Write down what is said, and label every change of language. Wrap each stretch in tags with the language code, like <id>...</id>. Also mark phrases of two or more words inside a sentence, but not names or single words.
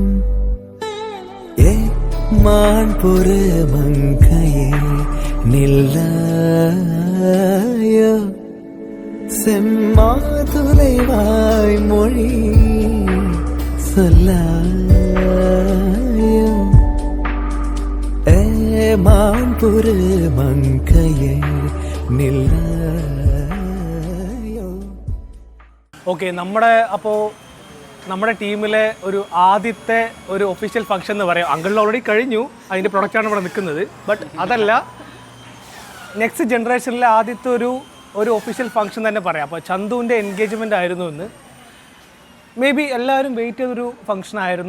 <ta>ஏ மான் பொறு மங்கையே நில்லாயோ, செம்மாதுளை வாய் மொழி சொல்லாயோ, மான் பொறு மங்கையே நில்லாயோ.</ta> <ml>ഓക്കെ, നമ്മുടെ ടീമിലെ ഒരു ആദ്യത്തെ ഒരു</ml> <en>official function</en> <ml>എന്ന് പറയാം. അങ്കിളിൽ ഓൾറെഡി കഴിഞ്ഞു, അതിൻ്റെ പ്രൊഡക്റ്റാണ് ഇവിടെ നിൽക്കുന്നത്. ബട്ട് അതല്ല,</ml> <en>next generation</en> <ml>ആദ്യത്തെ ഒരു</ml> <en>official function</en> <ml>തന്നെ പറയാം. അപ്പോൾ ചന്തുവിൻ്റെ എൻഗേജ്മെൻ്റ് ആയിരുന്നു ഇന്ന്.</ml> <en>may be</en> <ml>എല്ലാവരും വെയിറ്റ് ചെയ്തൊരു ഫംഗ്ഷൻ ആയിരുന്നു.</ml>